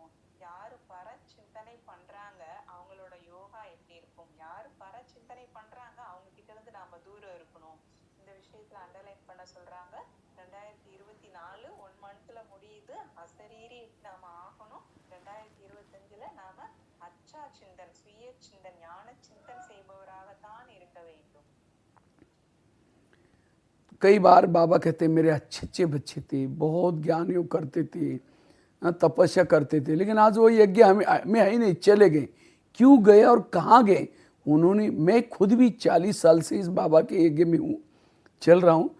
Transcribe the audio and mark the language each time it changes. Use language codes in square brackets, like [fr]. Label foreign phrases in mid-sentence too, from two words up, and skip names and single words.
[ta] யாரு பர சிந்தனை பண்றாங்க அவங்களோட யோகா எப்படி இருக்கும், யாரு பர சிந்தனை பண்றாங்க அவங்க கிட்ட இருந்து நாம தூரம் இருக்கணும். இந்த விஷயத்துல அண்டர்லைன் பண்ண சொல்றாங்க. 2024 1 மந்த்ல முடியுது, அசரீரி நாம ஆகணும். 2025ல நாம [hi] अच्छा चिंतन, [ta] சுய சிந்தன், ஞான சிந்தன் செய்பவராகத்தான் இருக்க வேண்டும். [hi] कई बार बाबा कहते मेरे अच्छे अच्छे बच्चे थे, बहुत ज्ञान योग करते थे, तपस्या करते थे, लेकिन आज वो यज्ञ में है ही नहीं, चले गए। क्यों गए और कहाँ गए? उन्होंने, मैं खुद भी 40 साल से इस बाबा के यज्ञ में हूँ, चल रहा हूँ।